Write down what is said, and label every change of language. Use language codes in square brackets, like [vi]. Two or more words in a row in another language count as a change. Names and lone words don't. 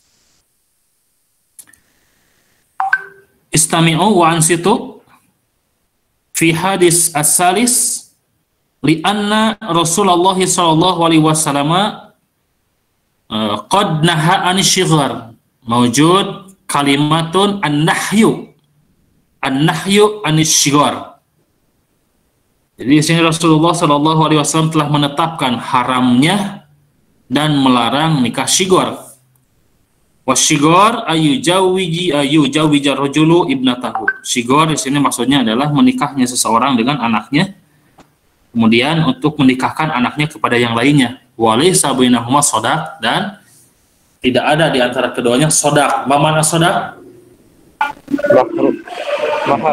[ar] اسمعوا وأنصتوا في الحديث الثالث لأن رسول الله صلى الله عليه وسلم قد نهى عن الشغار. موجود كلمة النهي عن الشغار. [id] Jadi di sini Rasulullah [ar] صلى الله عليه وسلم [id] telah menetapkan haramnya dan melarang nikah sigor. [ar] والشغار أن يزوج الرجل ابنته. [id] Sigor di sini maksudnya adalah menikahnya seseorang dengan anaknya, kemudian untuk menikahkan anaknya kepada yang lainnya. [ar] وليس بينهما صداق, [id] dan tidak ada di antara keduanya shadaq. Apa makna shadaq? Mahar.